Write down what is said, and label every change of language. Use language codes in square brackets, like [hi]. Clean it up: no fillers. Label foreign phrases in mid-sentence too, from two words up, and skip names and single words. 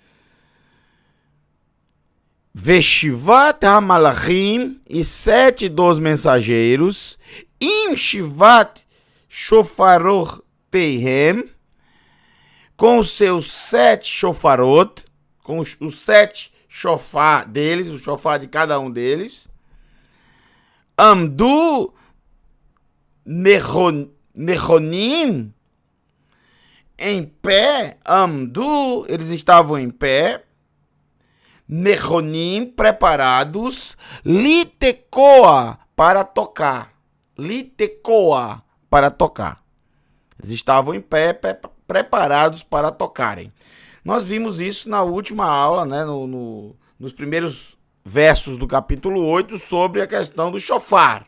[he] ושבעת המלאכים, [pt] e 7 dos mensageiros, [he] עם שבעת שופרות תיהם, [pt] com os seus 7 shofarot, com os 7 shofar deles, o shofar de cada um deles. [he] עמדו נכונים, [pt] em pé. Amdu, eles estavam em pé. Nechonim, preparados. Litekoa, para tocar. Litekoa, para tocar. Eles estavam em pé, preparados para tocarem. Nós vimos isso na última aula, né, nos primeiros versos do capítulo 8, sobre a questão do shofar.